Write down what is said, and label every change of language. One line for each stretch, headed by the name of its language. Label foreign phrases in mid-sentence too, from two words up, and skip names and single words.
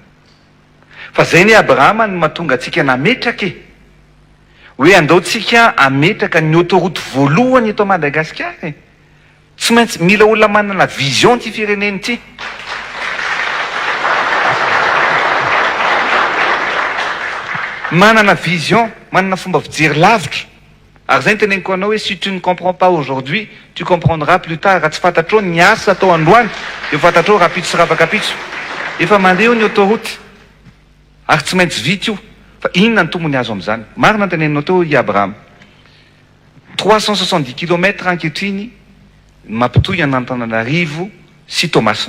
Malagasy: Fa zay ny Abrahama no mahatonga antsika nametraka hoe andaotsika ametraka ny autoroute voalohany eto Madagasikara. Tsy maintsy mila olona manana vision ty fireneny ty. Manana vision, manana fomba fijery lavitra. Ary zay ny teneniko anao hoe
French: si tu ne comprends pas aujourd'hui, tu comprendras plus tard.
Malagasy: Raha tsy fantatrao ny asa atao androany, dia fantatrao rapitso sy ravakapitso. Efa mandeha ny autoroute. Ary tsy maintsy vita io. Fa inona ny tombony azo amin'izany? Marina ny teneninao teo i Abraham. 370 km ankehitriny mampitohy Antananarivo sy Toamasina.